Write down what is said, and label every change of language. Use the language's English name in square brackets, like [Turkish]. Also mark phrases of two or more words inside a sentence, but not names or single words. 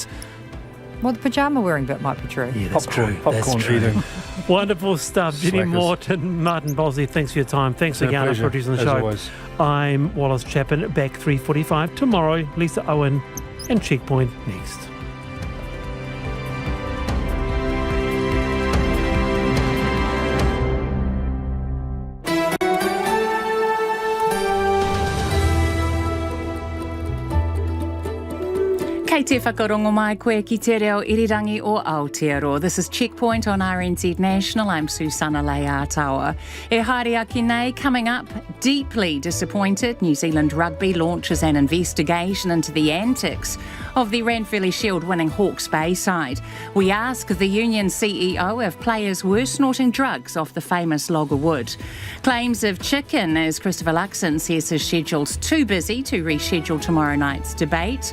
[English] Well, the pyjama-wearing bit might be true. Yeah, that's true. Popcorn eating. Wonderful stuff. Jenny Morton, Martin Bosley, thanks for your time. Thanks again for producing the show. Always. I'm Wallace Chapin, back 3:45 tomorrow. Lisa Owen and Checkpoint next. [Māori] Kei te whakarongo mai koe ki te reo irirangi o Aotearoa. [English] This is Checkpoint on RNZ National. I'm Susana Leatawa. [Māori] E haere aki nei, [English] coming up, deeply disappointed, New Zealand Rugby launches an investigation into the antics of the Ranfurly Shield winning Hawke's Bay side. We ask the union CEO if players were snorting drugs off the famous log of wood. Claims of chicken as Christopher Luxon says his schedule's too busy to reschedule tomorrow night's debate.